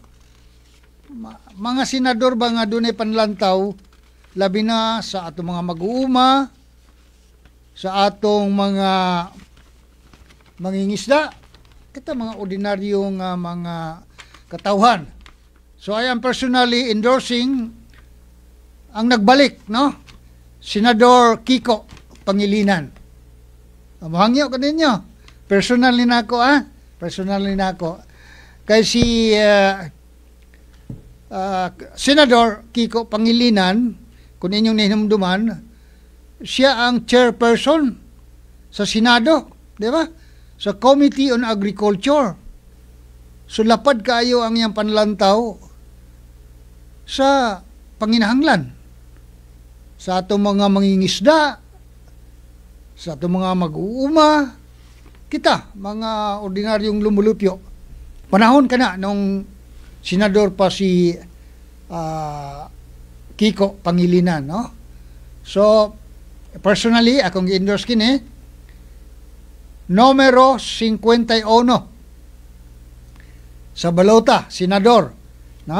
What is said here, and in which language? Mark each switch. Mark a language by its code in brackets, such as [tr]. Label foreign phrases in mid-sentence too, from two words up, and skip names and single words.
[ceb] Mga senador ba nga dunay panlantaw labi na sa atong mga mag-uuma, sa atong mga mangingisda, kita mga ordinaryong mga katawhan. [en] So I am personally endorsing ang nagbalik, no? [ceb] Senador Kiko Pangilinan. Mahangyo ka ninyo. Personally na ako, Personally na ako. Kay si Senador Kiko Pangilinan, kung inyong nahinumduman, siya ang chairperson sa Senado, di ba? Sa Committee on Agriculture. So lapad kayo ang iyang panlantaw sa panginahanglan. Sa atong mga mangingisda, sa atong mga mag-uuma, kita, mga ordinaryong lumulupyo. Panahon ka na nung senador pa si Kiko Pangilinan, no? So, personally, akong i-endorse kini, numero 51 sa balota, senador, no?